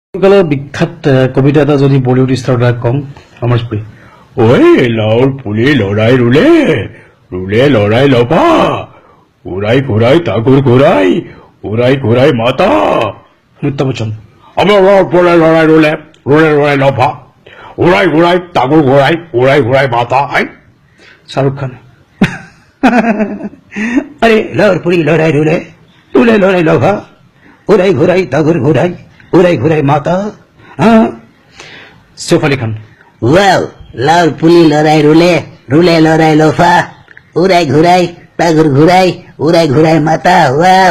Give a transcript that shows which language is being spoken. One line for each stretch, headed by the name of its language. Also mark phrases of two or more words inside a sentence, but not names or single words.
Assamese: কালৰ বিখ্যাত কবিতা এটা যদি
English: Bollywood star
Assamese: কম আমাৰ স্প্ৰে ঐ লাউৰ পুলি লৰাই ৰুলে ৰুলে লৰাই লপা উৰাই ঘূৰাই তাগুৰ ঘূৰাই উৰাই ঘূৰাই মাতা অমিতাভ বচ্চন আমাৰ লাউৰ পুলি লৰাই ৰুলে ৰুলে লৰাই লপা উৰাই ঘূৰাই তাগুৰ ঘূৰাই উৰাই ঘূৰাই মাতা শাহৰুখ খান অৰে লাউৰ পুৰি লৰাই ৰুলে ৰুলে লৰাই লোভা উৰাই ঘূৰাই তাগুৰ ঘূৰাই উৰাই ঘূৰাই মাতা হাঁ सैफ अली खान ৱাও লাউৰ পুলি লৰাই ৰুলে ৰুলে লৰাই লোফা উৰাই ঘূৰাই তাগুৰ ঘূৰাই উৰাই ঘূৰাই মাতা ৱাও